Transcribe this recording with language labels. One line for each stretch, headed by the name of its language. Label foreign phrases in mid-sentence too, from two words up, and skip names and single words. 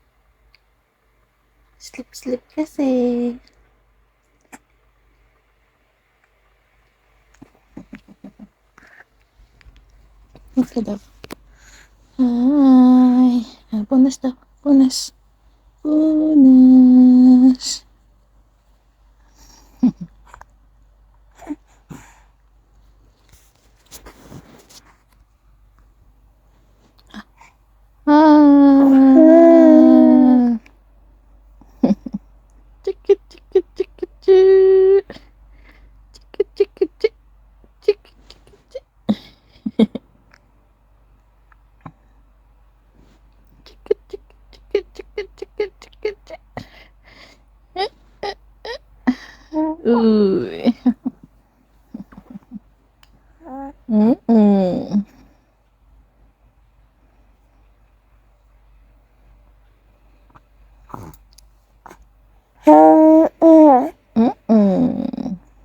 Filipino: Sleep kasi. Okay daw. Hi. Punas daw. Punas. Punas. Ah. Chiki chiki chiki chiki. Chiki chiki chiki. Chiki chiki chiki. Chiki chiki chiki chiki chiki chiki chiki. Uy. Mm-mm. Mm-mm.